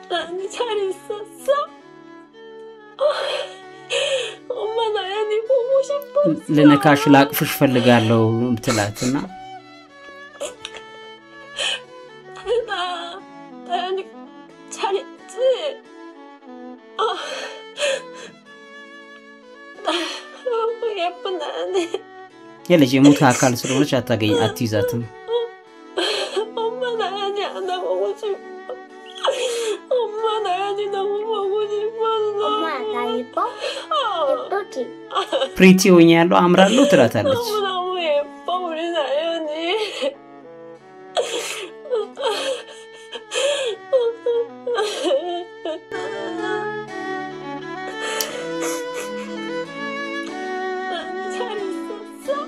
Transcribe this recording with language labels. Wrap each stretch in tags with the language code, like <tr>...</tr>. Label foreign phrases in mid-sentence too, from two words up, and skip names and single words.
<ko>나연이 잘 있었어? 엄마 나연이 보고 싶었어.</ko> <am>ለነካሽ ላቅፍሽ ፈልጋለሁ ምትላትና</am> <ko>나연이 잘 있지? 너무 예쁜 나연이.</ko> <am>የልጅ ሙት አካል ስለሆነች አታገኝ አትይዛትም</am> <ko>엄마 나연이 안아보고 싶어. 엄마 나연이 너무 보고 싶었어. 엄마 나 예뻐? 예쁘지?</ko> <am>ፕሪቲ ሆኛለሁ አምራለሁ ትላታለች</am> <ko>너무 예뻐 우리 나연이. 나연이 잘 있었어?</ko>